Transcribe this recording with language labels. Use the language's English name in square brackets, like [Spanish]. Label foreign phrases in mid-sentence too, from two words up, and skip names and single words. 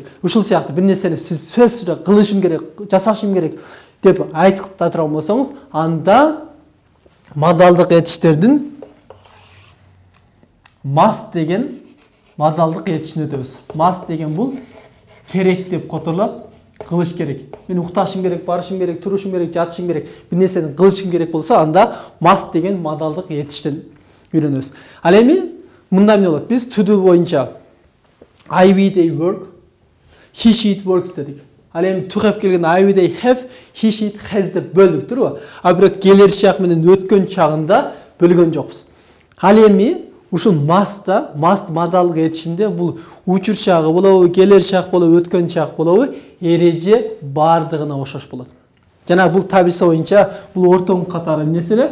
[Kyrgyz] Ушул сыяктуу бир нерсени сиз сөзсүз түрдө кылышым керек, жасашым керек деп айтып турган болсоңуз, анда модалдык этиштердин must деген модалдык этишин өтөбүз. Must деген бул керек деп которулат, кылыш керек. Мен укташым керек, барышым керек, турушум керек, жатышым керек, бир нерсени кылышым керек болсо, анда must деген модалдык этиштен үйрөнөбүз. Ал эми мында эмне болот? Биз түдү боюнча [English] I will they work, he she works [Kyrgyz] дедик. Ал эми to have келген [English] I will they have, he she has [Kyrgyz] деп бөлдүк турбу? А бирок келер чак менен өткөн чагында бөлгөн жокпуз. Ал эми ушул must модалдык этишинде бул учур чагы болобу, келер чак болобу, өткөн чак болобу, эреже бардыгына окшош болот. Жана бул таблица боюнча бул ортоңку катары эмнеси эле?